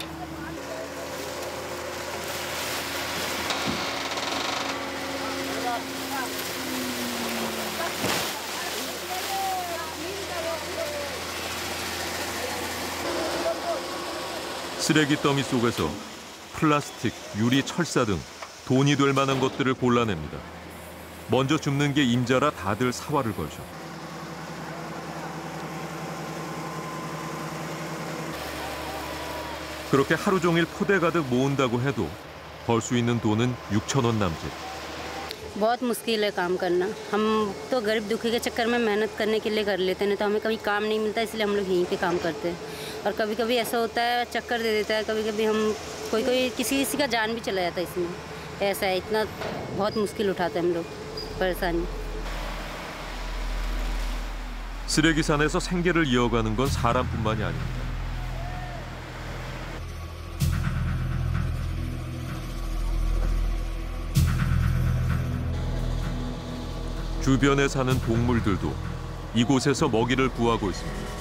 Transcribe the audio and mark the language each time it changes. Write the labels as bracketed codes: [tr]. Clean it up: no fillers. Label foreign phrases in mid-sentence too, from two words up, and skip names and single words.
[ko] 쓰레기 더미 속에서 플라스틱, 유리, 철사 등 돈이 될 만한 것들을 골라냅니다. 먼저 줍는 게 임자라 다들 사활을 걸죠. 그렇게 하루 종일 포대 가득 모은다고 해도 벌 수 있는 돈은 6,000원 남짓. [hi] बहुत मुश्किल है काम करना। हम तो गरीब दुखी के चक्कर में मेहनत करने के लिए कर लेते हैं, तो हमें कभी काम नहीं मिलता, इसलिए हम लोग यहीं पे काम करते हैं। और कभी कभी ऐसा होता है चक्कर दे देता है, कभी कभी हम कोई किसी का जान भी चला जाता है इसमें। ऐसा है, इतना बहुत मुश्किल उठाते हैं हम लोग परेशानी। [ko] 쓰레기산에서 생계를 이어가는 건 사람뿐만이 아닙니다. 주변에 사는 동물들도 이곳에서 먹이를 구하고 있습니다.